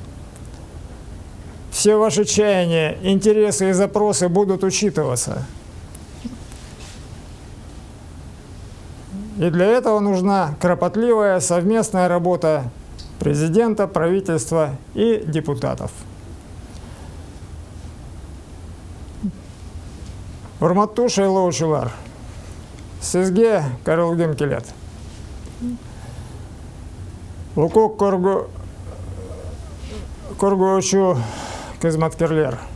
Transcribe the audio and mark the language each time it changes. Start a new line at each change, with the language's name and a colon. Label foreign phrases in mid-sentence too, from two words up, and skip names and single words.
Russian: Все ваши чаяния, интересы и запросы будут учитываться. И для этого нужна кропотливая совместная работа президента, правительства и депутатов.
Kyrgyz: Урматту шайлоучулар, сизге карылгым келет. Укук коргоочу кызматкерлер.